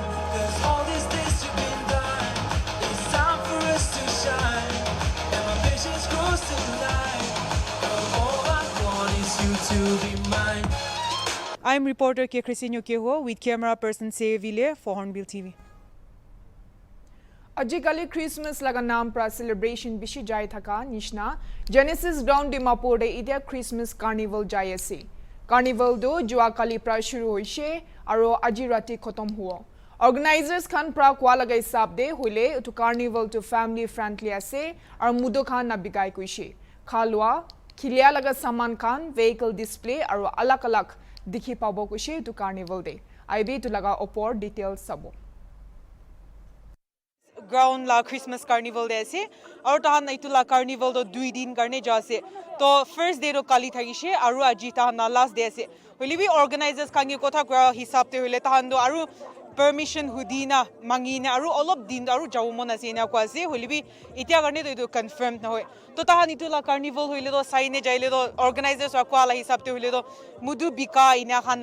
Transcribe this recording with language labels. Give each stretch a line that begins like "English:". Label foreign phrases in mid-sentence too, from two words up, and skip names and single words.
English: 'Cause all these days you've been blind, it's time for us to shine, and my patience grows tonight. All I want is you to be mine. I'm reporter K. Crisinho Keho with camera person Seville for Hornbill TV.
Naga Pidgin: Ajikali Christmas laga naam pra celebration bishi jai thaka nishna Genesis ground Dimapur de idia
English: Christmas carnival
Naga Pidgin: jai ase. Carnival do jua kali pra shuru hoise aro aji rati khotom huo. Organizers khan pra kwa lagai sab de hoile to carnival to
English: family friendly
Naga Pidgin: ase ar mudo khan na bigai kuise. Khalwa khilia laga saman khan
English: vehicle display
Naga Pidgin: aro alak alak dikhi pabo kuise to carnival de. IB to laga opor details sabo. Ground la
English: Christmas carnival
Naga Pidgin: de ase aru tahan naitula carnival do 2 din karne ja ase to
English: first day
Naga Pidgin: ro kali thagise aru aji tahan na
English: last day
Naga Pidgin: ase holi bi organizers khan ge kotha kra hisab te hole tahan do aru permission hudina mangina aru olop din aru jawmon ase na kwa ase holi bi itia karne to confirm na hoy to tahan itula carnival hoile do saine jaile do organizers kwa la hisab te hole do mudu bika ina khan